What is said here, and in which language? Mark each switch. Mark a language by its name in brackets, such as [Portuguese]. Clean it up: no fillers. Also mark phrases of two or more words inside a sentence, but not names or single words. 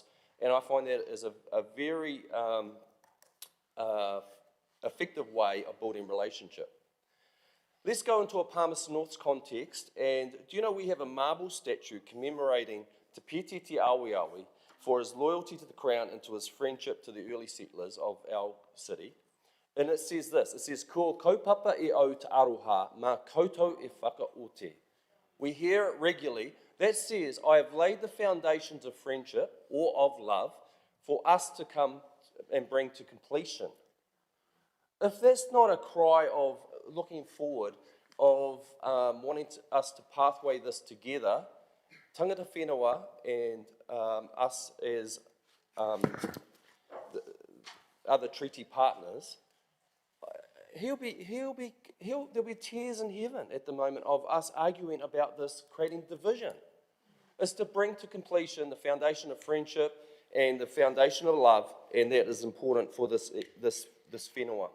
[English] And I find that is a very effective way of building relationship. Let's go into a Palmerston North's context, and do you know we have a marble statue commemorating Te Pētiti Awi for his loyalty to the Crown and to his friendship to the early settlers of our city. And it says this, it says, [Māori] Kua kaupapa e au te aroha, mā koutou e whakaote. [English] We hear it regularly. That says, I have laid the foundations of friendship or of love for us to come and bring to completion. If that's not a cry of looking forward, of wanting us to pathway this together, [Māori] tangata whenua [English] and us as other treaty partners, there'll be tears in heaven at the moment of us arguing about this, creating division. It's to bring to completion the foundation of friendship and the foundation of love, and that is important for this whenua.